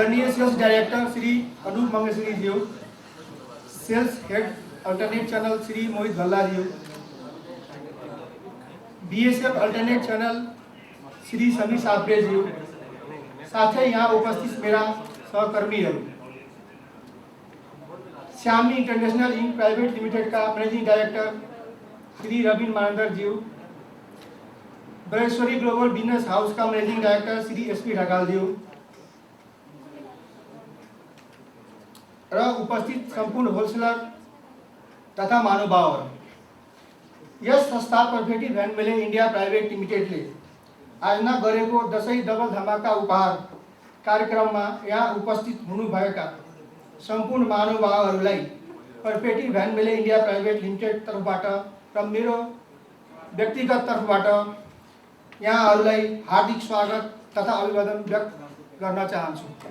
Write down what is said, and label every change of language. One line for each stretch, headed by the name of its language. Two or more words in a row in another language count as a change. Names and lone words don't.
English: Senior Sales Director
Nepali: श्री अनूप मंगेशरी ज्यू,
English: Sales Head Alternate Channel
Nepali: श्री मोहित भल्ला ज्यू, बीएसएफ
English: Alternate Channel
Nepali: श्री समीर साबरे ज्यू, साथै यहाँ उपस्थित मेरा सहकर्मीहरू, श्यामी इंटरनेशनल इंक प्राइवेट लिमिटेड का
English: Managing Director
Nepali: श्री रविन मानंदर ज्यू, ब्रह्मेश्वरी ग्लोबल बिजनेस हाउस का
English: Managing Director
Nepali: श्री एसपी ढकाल ज्यू र उपस्थित सम्पूर्ण होलसेलर तथा महानुभावहरू, यस संस्था पर्फेक्टी भ्यान मेले इन्डिया प्राइवेट लिमिटेडले आयोजना गरेको दसैँ डबल धमाका उपहार कार्यक्रममा यहाँ उपस्थित हुनुभएका सम्पूर्ण महानुभावहरूलाई पर्फेक्टी भ्यान मेले इन्डिया प्राइवेट लिमिटेड तर्फबाट र मेरो व्यक्तिगत तर्फबाट यहाँहरूलाई हार्दिक स्वागत तथा अभिवादन व्यक्त गर्न चाहन्छु।